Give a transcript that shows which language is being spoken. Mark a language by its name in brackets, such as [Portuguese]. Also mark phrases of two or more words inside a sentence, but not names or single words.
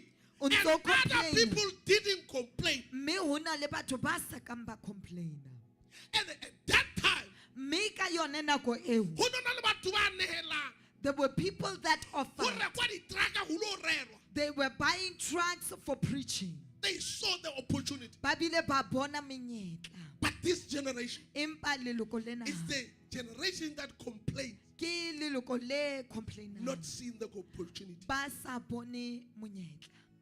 [Southern Sotho] O [English] And [Southern Sotho] ntso [English] other [Southern Sotho] complaina. [English] people didn't complain. [Southern Sotho] Mme hona le batho ba sa kang ba complaina. [English] And at that time, [Southern Sotho] Mme ka yone nako eo, ho no na le batho ba nehelang. [English] there were people that [Southern Sotho] Ho [English] offered. [Southern Sotho] rekwa ditraka ho lo rerwa. [English] They were buying trucks for preaching. They saw the opportunity. [Southern Sotho] Ba bile ba bona menyetla. [English] But this generation [Southern Sotho] Empa leloko lena [English] is the generation that complains, [Southern Sotho] ke leloko le complainang. [English] not seeing the opportunity. [Southern Sotho] Ba sa bone monyetla.